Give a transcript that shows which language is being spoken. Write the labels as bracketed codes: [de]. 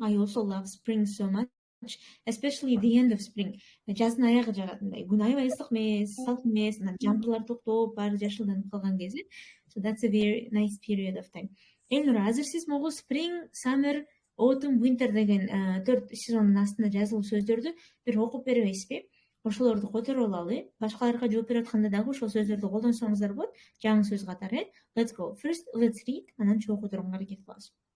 [en] I also love spring so much, especially the end of spring. [ky] Жаздын аягы жагатындай. Күн аябай ысык эмес, салкын эмес, анан жамгырлар токтоп, баары жашылданып калган кези. [en] So that's a very nice period of time. [ky] Elnura, азыр сиз могу spring, summer, autumn, winter деген 4 сезондун астында жазылуу сөздөрдү бир окуп беребейсизби? Ошолорду которуп алалы. Башкаларга жооп берип атканда дагы ошол сөздөрдү колдонсоңуздар болот. Жаңы сөз катары. [en] Let's go. First, let's read, [ky] анан чогуу которууга аракет кылабыз.